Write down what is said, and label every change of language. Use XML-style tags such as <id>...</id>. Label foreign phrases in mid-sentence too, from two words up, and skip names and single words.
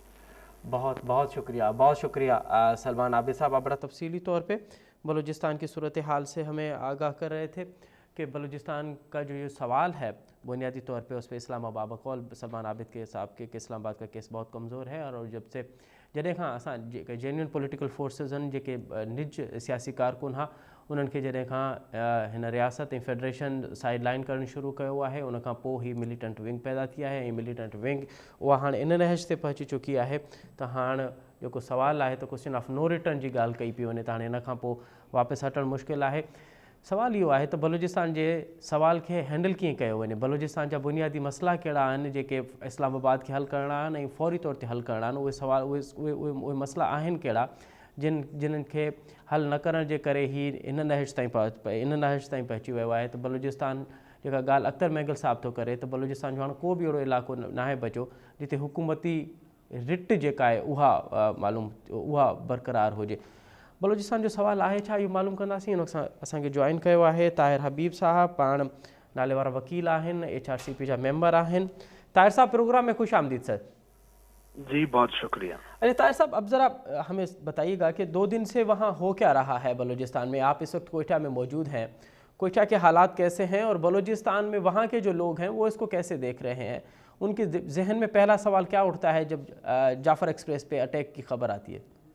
<ur>بہت بہت شکریہ، بہت شکریہ سلمان عابد صاحب. آپ بڑا تفصیلی طور پہ بلوچستان کی صورتحال سے ہمیں آگاہ کر رہے تھے کہ بلوچستان کا جو یہ سوال ہے بنیادی طور پہ اس پہ اسلام آباد بقول سلمان عابد کے صاحب کے کہ اسلام آباد کا کیس بہت کمزور ہے، اور جب سے</ur> <sd>جڏहिं खां असां जेके</sd> <en>genuine political forces</en> <sd>आहिनि जेके निज सियासी कारकुन हा उन्हनि खे जॾहिं खां हिन रियासत ऐं फेडरेशन</sd> <en>side line</en> <sd>करणु शुरू कयो आहे उन खां पोइ ही</sd> <en>militant wing</en> <sd>पैदा थी आहे ऐं</sd> <en>militant wing</en> <sd>उहा हाणे इन नहज ते पहुची चुकी आहे त हाणे जेको सुवालु आहे त</sd> <en>question of no return</en> <sd>जी ॻाल्हि कई पई वञे त हाणे इन खां पोइ वापसि हटणु मुश्किल आहे. सवाल इहो आहे त बलूचिस्तान जे सवाल खे हैंडल कीअं कयो वञे, बलूचिस्तान जा बुनियादी मसइला कहिड़ा आहिनि जेके इस्लामाबाद खे हल करणा आहिनि ऐं फौरी तौर ते हल करणा आहिनि. उहे सवाल उहे मसइला आहिनि कहिड़ा जिन्हनि खे हल न करण जे करे ही इन नहज ताईं पहुची वियो आहे. त बलूचिस्तान जेका ॻाल्हि अख्तर मैंगल साहब थो करे त बलूचिस्तान जो हाणे को बि अहिड़ो इलाइक़ो नाहे बचियो जिते हुकूमती रिट जेका आहे उहा बरक़रार हुजे. बलूचिस्तान जो सवाल आहे छा, इहो मालूम कंदासीं. हिन सां असांखे जॉइन कयो आहे ताहिर हबीब साहब, पाण नाले वारा वकील आहिनि, HRCP जा मेंबर आहिनि.</sd> <ur>طاہر صاحب، پروگرام میں خوش آمدید سر. جی بہت شکریہ. ارے طاہر صاحب، اب ذرا ہمیں بتائیے گا کہ 2 دن سے وہاں ہو کیا رہا ہے بلوچستان میں. آپ اس وقت کوئٹہ میں موجود ہیں، کوئٹہ کے حالات کیسے ہیں اور بلوچستان میں وہاں کے جو لوگ ہیں وہ اس کو کیسے دیکھ رہے ہیں. ان کے ذہن میں پہلا سوال کیا اٹھتا ہے جب جعفر ایکسپریس پہ اٹیک کی خبر آتی ہے.</ur>